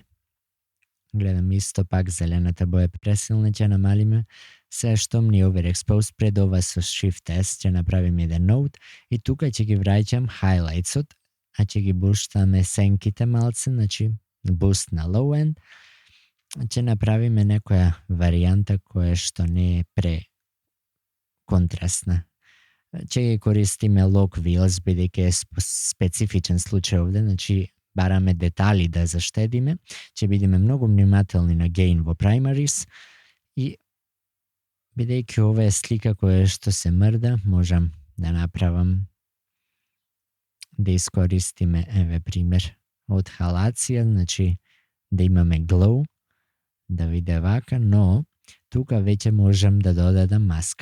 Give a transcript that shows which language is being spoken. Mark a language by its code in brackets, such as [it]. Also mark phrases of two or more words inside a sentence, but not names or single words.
[mk] Гледам исто пак зелената боја пресилна ќе намалиме. Сега штом ни overexposed пред ова со Shift S ќе направиме еден note и тука ќе ги враќам highlightsот, а ќе ги буштаме сенките малце, значи boost на [en] low end. [mk] Ќе направиме некоја варијанта која што не е контрастна. Ќе ги користиме [en] lock wheels, [mk] бидејќи е специфичен случај овде, значи бараме детали да заштедиме, ќе бидеме многу внимателни на gain во primaries и бидејќи ова е слика која што се мрда, можам да направам да искористиме, еве пример, од халација, значи да имаме glow, да биде вака, но тука веќе можам да додадам маска.